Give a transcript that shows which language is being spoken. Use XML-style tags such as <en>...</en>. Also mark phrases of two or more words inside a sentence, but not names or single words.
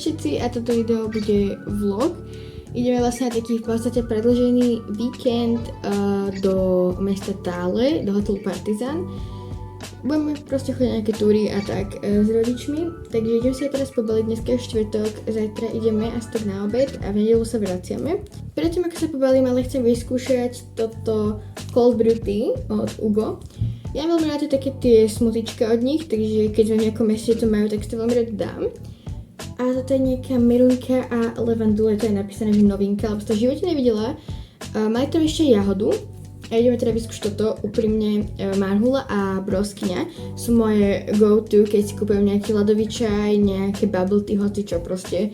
<sk>všetci a toto video bude vlog. Ideme vlastne na taký v podstate predĺžený víkend do mesta Tále, do hotelu Partizan. Budeme proste chodiť na nejaké túry a tak s rodičmi, takže ideme sa teraz pobaliť, dneska je štvrtok, zajtra ideme asi tak na obed a v nedeľu sa vraciame. Predtým ako sa pobalím, ale chcem vyskúšať toto</sk> <en>cold brew tea</en> <sk>od Ugo. Ja mám veľmi rád také tie smutička od nich, takže keď v nejakom meste to majú, tak si to veľmi rád dám. A toto je nejaká merunka a levandule, to je napísané, že novinka, lebo som to v živote nevidela. Mali tam ešte jahodu. A ideme teda vyskúšať toto. Úprimne marhula a broskyňa sú moje go-to, keď si kúpujem nejaký ľadový čaj, nejaké</sk> <en>bubble tea,</en> <sk>hocičo proste.</sk>